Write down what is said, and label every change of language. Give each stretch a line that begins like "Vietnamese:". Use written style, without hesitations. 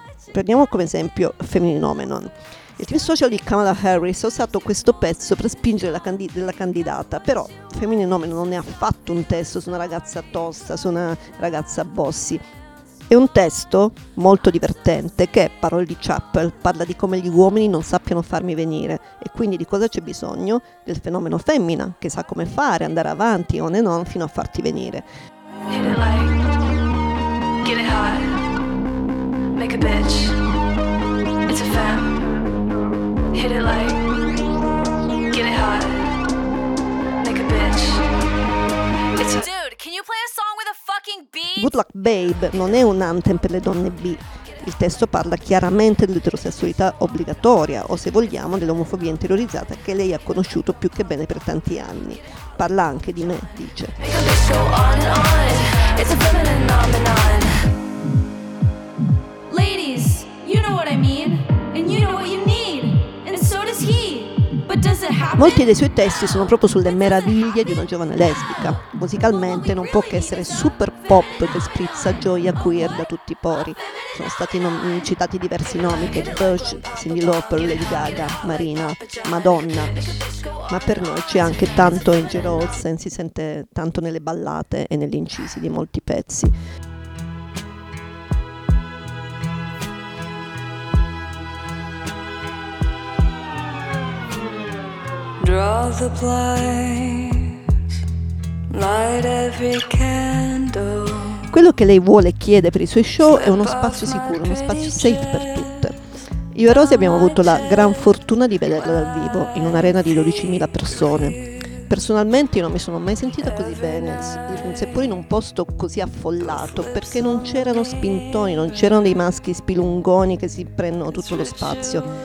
Italian: Prendiamo come esempio Femininomenon. Il team social di Kamala Harris ha usato questo pezzo per spingere la candidata, però Femininomenon non è affatto un testo su una ragazza tosta, su una ragazza bossy. È un testo molto divertente che, parole di Chappell, parla di come gli uomini non sappiano farmi venire e quindi di cosa c'è bisogno? Del fenomeno femmina, che sa come fare, andare avanti,
English: on and on,
Italian: fino a farti venire.
English: Hit it like, get it hot, make a bitch, it's a femme. Hit it like, get it hot, make a bitch, it's a... Dude, can you play a song with a fucking beat?
Italian: Good Luck Babe non è un anthem per le donne bi. Il testo parla chiaramente dell'eterosessualità obbligatoria, o se vogliamo, dell'omofobia interiorizzata che lei ha conosciuto più che bene per tanti anni. Parla anche di me, dice.
English: Ladies, you know what I mean, and you know what you need, and so does he. But does it happen?
Italian: Molti dei suoi testi sono proprio sulle meraviglie di una giovane lesbica. Musicalmente non può che essere super pop che sprizza gioia queer da tutti i pori. Sono stati citati diversi nomi: Kate Bush, Cyndi Lauper, Lady Gaga, Marina, Madonna. Ma per noi c'è anche tanto Angel Olsen, si sente tanto nelle ballate e negli incisi di molti pezzi.
English: Draw the blinds, light every candle.
Italian: Quello che lei vuole e chiede per i suoi show è uno spazio sicuro, uno spazio safe per tutte. Io e Rosy abbiamo avuto la gran fortuna di vederla dal vivo, in un'arena di 12.000 persone. Personalmente io non mi sono mai sentita così bene, seppur in un posto così affollato, perché non c'erano spintoni, non c'erano dei maschi spilungoni che si prendono tutto lo spazio.